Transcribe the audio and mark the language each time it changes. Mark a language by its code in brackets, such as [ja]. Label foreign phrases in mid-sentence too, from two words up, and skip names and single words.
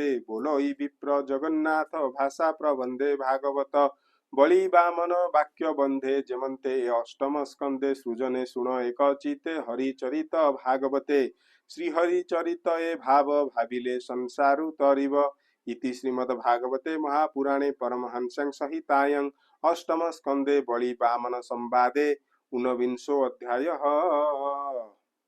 [or] ବୋଲଇ ବିପ୍ର ଜଗନ୍ନାଥ ଭାଷା ପ୍ରବନ୍ଧେ ଭାଗବତ। ବଳି ବାମନ ବାକ୍ୟ ବନ୍ଧେ ଯେମନ୍ତେ ଅଷ୍ଟମ ସ୍କନ୍ଧେ ସୃଜନେ ଶୁଣ ଏକ ଚିତେ ହରିଚରିତ ଭାଗବତେ। ଶ୍ରୀହରି ଚରିତ ଏ ଭାବ ଭାବିଲେ ସଂସାରୁ ତରିବ। [sa] ଇତି ଶ୍ରୀମଦ୍ ଭାଗବତେ ମହାପୁରାणे परमहंसं संहितायां अष्टम स्कंदे बलि वामन संवादे ऊनविंशो अध्यायः।